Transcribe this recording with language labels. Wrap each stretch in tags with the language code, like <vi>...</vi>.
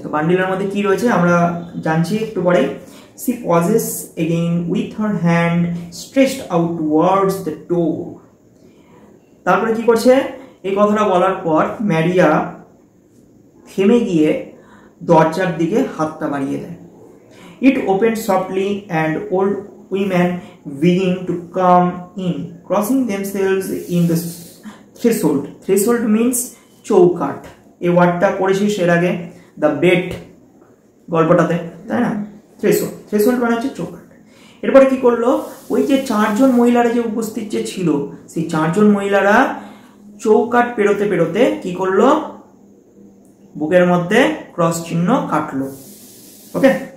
<bn>তো বান্ডিলের মধ্যে কি রয়েছে আমরা জানছি একটু পরে।</bn> <en>she pauses again with her hand stretched out towards the door,</en> <bn>তারপরে কি করছে, এই কথাটা বলার পর ম্যারিয়া থেমে গিয়ে দরজার দিকে হাতটা বাড়িয়ে দেয়।</bn> <en>It open softly and old women begin to come in, crossing themselves in the threshold.</en> <bn>Threshold means চৌকাঠ, এই ওয়ার্ডটা পড়েছিস এর আগে দ্য বেড গল্পটাতে, তাই না। থ্রেশোল্ড, থ্রেশোল্ড মানে হচ্ছে চৌকাঠ। এরপরে কি করলো, ওই যে চারজন মহিলারা যে উপস্থিত যে ছিল, সেই চারজন মহিলারা চৌকাঠ পেরোতে পেরোতে কি করলো, বুকের মধ্যে ক্রস চিহ্ন কাটলো, ওকে।</bn>